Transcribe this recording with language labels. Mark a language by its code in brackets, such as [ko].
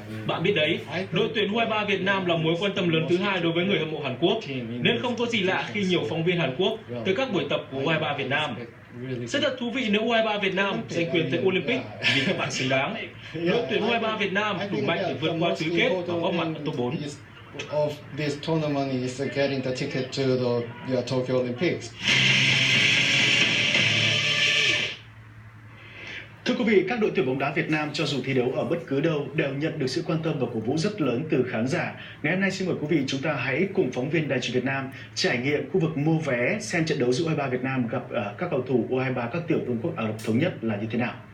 [vi] Bạn biết đấy, đội tuyển U23 Việt Nam là mối quan tâm lớn thứ hai đối với người hâm mộ Hàn Quốc, nên không có gì lạ khi nhiều phóng viên Hàn Quốc tới các buổi tập của U23 Việt Nam. Rất là thú vị nếu U23 Việt Nam giành quyền tới Olympic vì các bạn xứng đáng. Đội tuyển U23 Việt Nam đủ mạnh để vượt qua tứ kết và góp mặt ở top 4. [en] Of this tournament is getting the ticket to the Tokyo Olympics. [vi] Thưa quý vị, các đội tuyển bóng đá Việt Nam cho dù thi đấu ở bất cứ đâu đều nhận được sự quan tâm và cổ vũ rất lớn từ khán giả. Ngày hôm nay xin mời quý vị chúng ta hãy cùng phóng viên Đài truyền Việt Nam trải nghiệm khu vực mua vé xem trận đấu giữa U23 Việt Nam gặp các cầu thủ U23 các tiểu vương quốc Ả Rập Thống Nhất là như thế nào.